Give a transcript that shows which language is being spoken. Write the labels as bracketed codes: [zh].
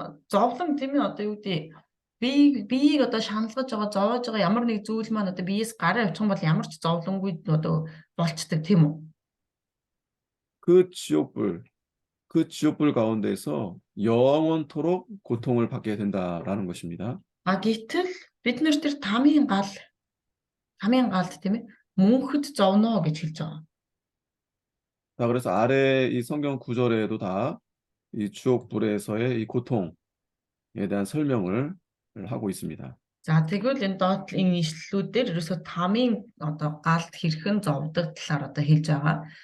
[mn] Зовлон тийм ээ одоо юу гэдэг биеийг одоо шаналгаж байгаа зовоож байгаа ямар нэг зүйл маань одоо биеэс гараа явчих юм бол ямар ч зовлонгүй одоо болцдог тийм үү. [ko] 그 지옥불 가운데서 영원토록 고통을 받게 된다라는 것입니다. [mn] Гэтэл бид нэр тэр тамийн галд тийм ээ мөнхөд зовно гэж хэлж байгаа. [ko] 자, 그래서 아래 이 성경 구절에도 다 이 지옥불에서의 이 고통에 대한 설명을 하고 있습니다. [mn] За тэгвэл энэ доод энэ ишлэлүүдээр ерөөсөө тамийн одоо галд хэрхэн зовдог талаар одоо хэлж байгаа.